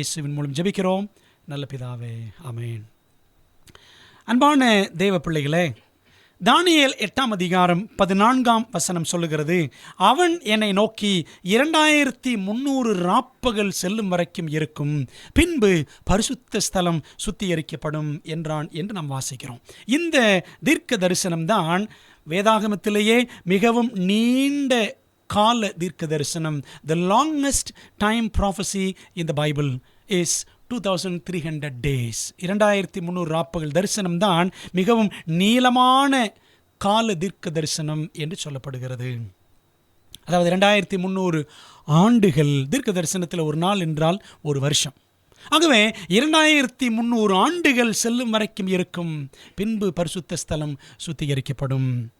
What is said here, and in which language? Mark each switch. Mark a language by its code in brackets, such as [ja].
[ta] இயேசுவின் மூலம் ஜெபிக்கிறோம் நல்ல பிதாவே, ஆமென். அன்பான தேவ பிள்ளைகளே, தானியேல் 8ஆம் அதிகாரம் 14ஆம் வசனம் சொல்லுகிறது, அவன் என்னை நோக்கி 2300 ராப்பகல் செல்லும் வரைக்கும் இருக்கும், பின்பு பரிசுத்த ஸ்தலம் சுத்திகரிக்கப்படும் என்றான் என்று நாம் வாசிக்கிறோம். இந்த தீர்க்க தரிசனம்தான் வேதாகமத்திலேயே மிகவும் நீண்ட கால தீர்க்க தரிசனம். [en] The longest time prophecy in the Bible is 2300 days. [ta] 2300 ராப்பகல் தரிசனம் தான் மிகவும் நீளமான கால தீர்க்க தரிசனம் என்று சொல்லப்படுகிறது. அதாவது 2300 ஆண்டுகள். தீர்க்க தரிசனத்தில் ஒரு நாள் என்றால் ஒரு வருஷம். ஆகவே 2300 ஆண்டுகள் செல்லும் வரைக்கும் இருக்கும், பின்பு பரிசுத்த ஸ்தலம் சுத்திகரிக்கப்படும்.